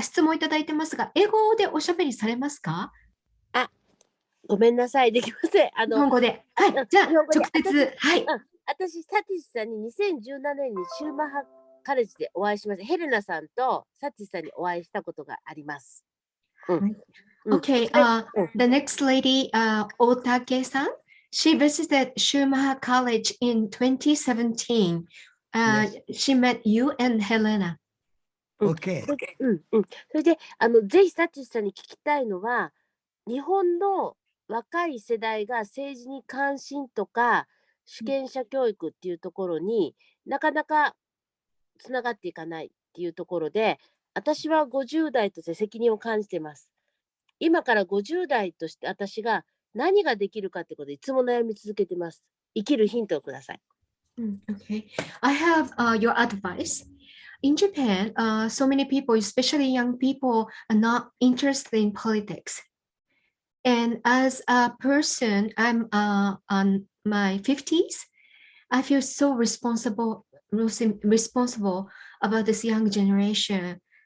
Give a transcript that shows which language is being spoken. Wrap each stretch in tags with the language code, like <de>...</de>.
<ja>質問いただいてますが、英語でおしゃべりされますか？ごめんなさい、できません。日本語で。はい、じゃあ、直接。はい。私、サティシさんに2017年にシューマッハカレッジでお会いしました。ヘレナさんとサティシさんにお会いしたことがあります。</ja> <en>Okay, the next lady, Otake-san, she visited Schumacher College in 2017. She met you and Helena. Okay.</en> <ja>それで、ぜひサティシさんに聞きたいのは、日本の若い世代が政治に関心とか主権者教育っていうところになかなかつながっていかないっていうところで、私は50代として責任を感じています。今から50代として私が何ができるかってことでいつも悩み続けています。生きるヒントをください。</ja> <en>Okay, I have your advice. In Japan, so many people, especially young people, are not interested in politics. And as a person, I'm on my 50s. I feel so responsible about this young generation.</en>